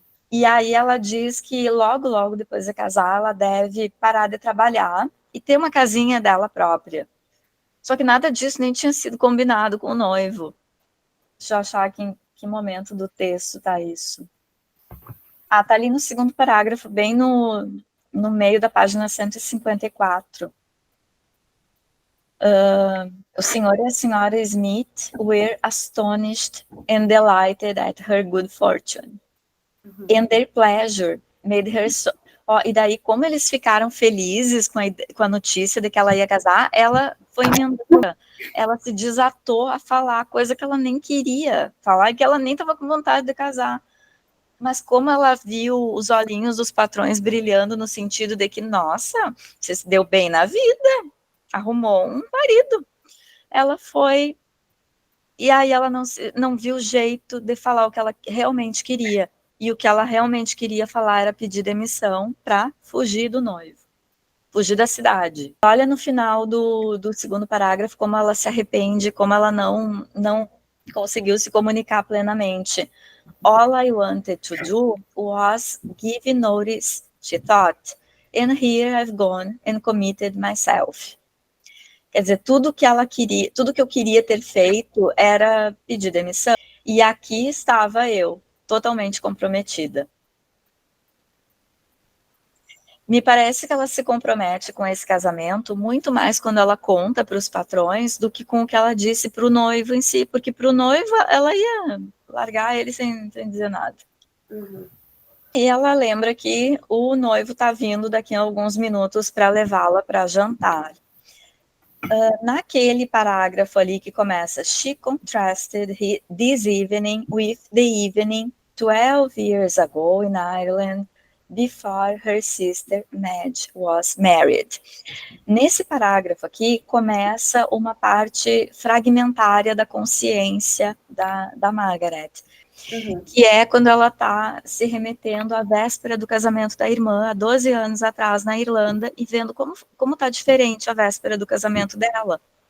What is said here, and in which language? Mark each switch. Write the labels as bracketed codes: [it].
[pt] E aí ela diz que logo, logo depois de casar, ela deve parar de trabalhar e ter uma casinha dela própria. Só que nada disso nem tinha sido combinado com o noivo. Deixa eu achar aqui em que momento do texto está isso. Tá ali no segundo parágrafo, bem no meio da página 154. O senhor e a senhora [en] Smith were astonished and delighted at her good fortune. And their pleasure made her so... [pt] e daí, como eles ficaram felizes com a notícia de que ela ia casar, ela foi emendada. Ela se desatou a falar coisa que ela nem queria falar e que ela nem estava com vontade de casar. Mas como ela viu os olhinhos dos patrões brilhando no sentido de que, nossa, você se deu bem na vida, arrumou um marido. Ela foi... E aí ela não viu jeito de falar o que ela realmente queria. E o que ela realmente queria falar era pedir demissão para fugir do noivo, fugir da cidade. Olha no final do segundo parágrafo como ela se arrepende, como ela não conseguiu se comunicar plenamente. [en] All I wanted to do was give notice, she thought, and here I've gone and committed myself. [pt] Quer dizer, tudo que eu queria ter feito era pedir demissão. E aqui estava eu, totalmente comprometida. Me parece que ela se compromete com esse casamento muito mais quando ela conta para os patrões do que com o que ela disse para o noivo em si, porque para o noivo ela ia largar ele sem dizer nada. Uhum. E ela lembra que o noivo está vindo daqui a alguns minutos para levá-la para jantar. Naquele parágrafo ali que começa, [en] she contrasted this evening with the evening 12 years ago in Ireland, before her sister Madge was married. [pt] Nesse parágrafo aqui começa uma parte fragmentária da consciência da Margaret, que é quando ela está se remetendo à véspera do casamento da irmã, há 12 anos atrás, na Irlanda, e vendo como está diferente a véspera do casamento dela.